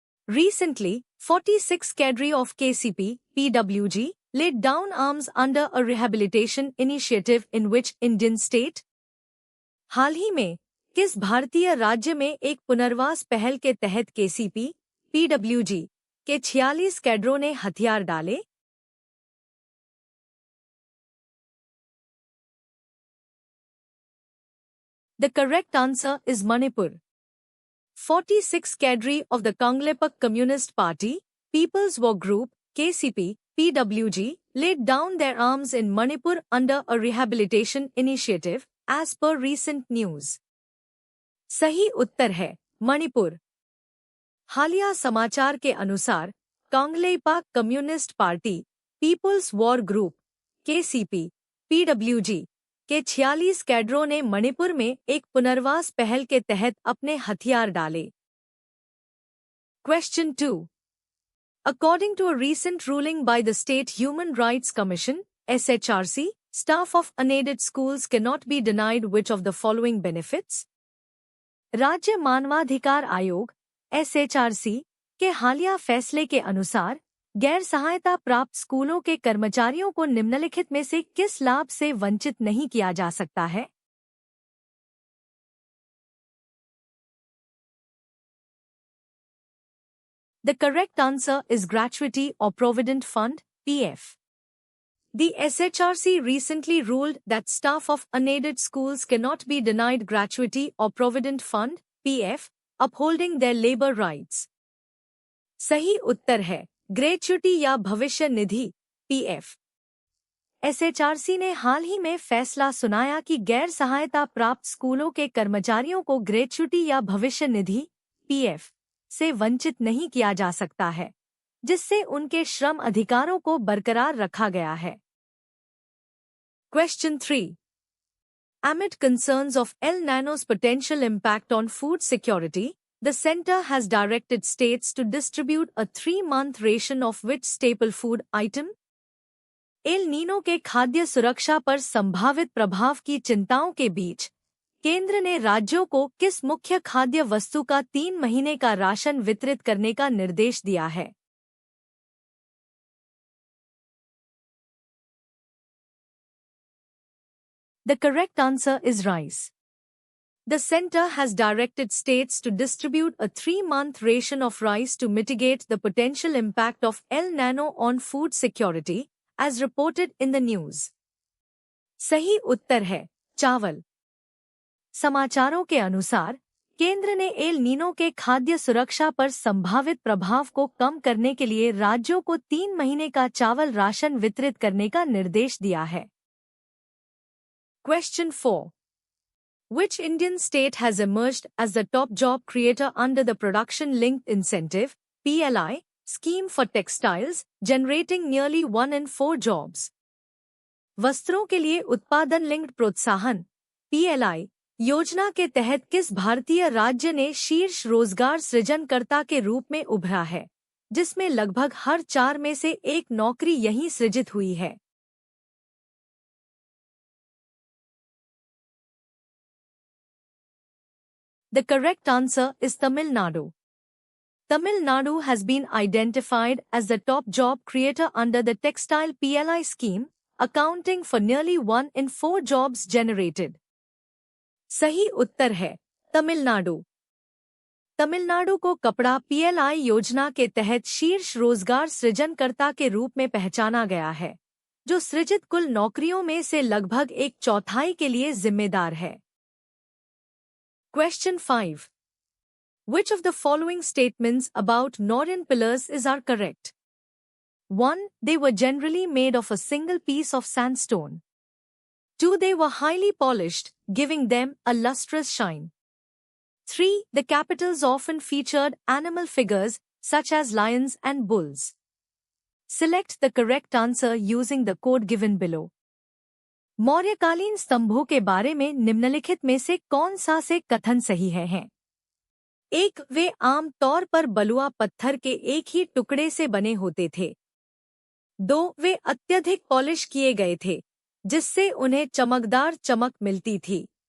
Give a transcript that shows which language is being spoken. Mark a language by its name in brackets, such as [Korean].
[English] Recently, 46 cadre of KCP, PWG, laid down arms under a rehabilitation initiative in which Indian state? [Hindi] हाल ही में किस भारतीय राज्य में एक पुनर्वास पहल के तहत केसीपी, पीडब्ल्यूजी के 46 कैडरों ने हथियार डाले? [English] The correct answer is Manipur. 46 cadre of the Kanglepak Communist Party, People's War Group, KCP, PWG, laid down their arms in Manipur under a rehabilitation initiative, as per recent news. [Hindi] सही उत्तर है मणिपुर। हालिया समाचार के अनुसार कांगलेपाक communist party, peoples war group, KCP, PWG के 46 कैडरों ने मणिपुर में एक पुनर्वास पहल के तहत अपने हथियार डाले। [English] Question 2. According to a recent ruling by the State Human Rights Commission, SHRC, staff of unaided schools cannot be denied which of the following benefits? [Hindi] राज्य मानवाधिकार आयोग, SHRC, के हालिया फैसले के अनुसार गैर सहायता प्राप्त स्कूलों के कर्मचारियों को निम्नलिखित में से किस लाभ से वंचित नहीं किया जा सकता है? [English] The correct answer is Gratuity or Provident Fund, PF. The SHRC recently ruled that staff of unaided schools cannot be denied gratuity or provident fund, PF, upholding their labor rights. [Hindi] सही उत्तर है ग्रेच्युटी या भविष्य निधि, PF. SHRC ने हाल ही में फैसला सुनाया कि गैर सहायता प्राप्त स्कूलों के कर्मचारियों को ग्रेच्युटी या भविष्य निधि, PF, से वंचित नहीं किया जा सकता है, जिससे उनके श्रम अधिकारों को बरकरार रखा गया है। [English] Question 3. Amid concerns of El Nino's potential impact on food security, the Centre has directed states to distribute a 3-month ration of which staple food item? [Hindi] El Nino के खाद्य सुरक्षा पर संभावित प्रभाव की चिंताओं के बीच केंद्र ने राज्यों को किस मुख्य खाद्य वस्तु का 3 महीने का राशन वितरित करने का निर्देश दिया है? [English] The correct answer is rice. The Centre has directed states to distribute a 3-month ration of rice to mitigate the potential impact of El Nino on food security, as reported in the news. [Hindi] सही उत्तर है चावल। समाचारों के अनुसार केंद्र ने El Nino के खाद्य सुरक्षा पर संभावित प्रभाव को कम करने के लिए राज्यों को 3 महीने का चावल राशन वितरित करने का निर्देश दिया है। [English] Question 4. Which Indian state has emerged as the top job creator under the Production Linked Incentive, PLI, scheme for textiles, generating nearly 1 in 4 jobs? [Hindi] वस्त्रों के लिए उत्पादन लिंक्ड प्रोत्साहन, PLI, योजना के तहत किस भारतीय राज्य ने शीर्ष रोजगार सृजनकर्ता के रूप में उभरा है, जिसमें लगभग हर 4 में से एक नौकरी यहीं सृजित हुई है? [English] The correct answer is Tamil Nadu. Tamil Nadu has been identified as the top job creator under the Textile PLI scheme, accounting for nearly 1 in 4 jobs generated. [Hindi] सही उत्तर है तमिलनाडु। तमिलनाडु को कपड़ा PLI योजना के तहत शीर्ष रोजगार सृजनकर्ता के रूप में पहचाना गया है, जो सृजित कुल नौकरियों में से लगभग 1/4 के लिए जिम्मेदार है। [English] Question 5. Which of the following statements about Northern pillars are correct? 1. They were generally made of a single piece of sandstone. 2. They were highly polished, giving them a lustrous shine. 3. The capitals often featured animal figures, such as lions and bulls. Select the correct answer using the code given below. [Hindi] मौर्यकालीन स्तंभों के बारे में निम्नलिखित में से कौन सा से कथन सही है? 1. वे आम तौर पर बलुआ पत्थर के एक ही टुकड़े से बने होते थे। 2. वे अत्यधिक पॉलिश किए गए थे, जिससे उन्हें चमकदार चमक मिलती थी।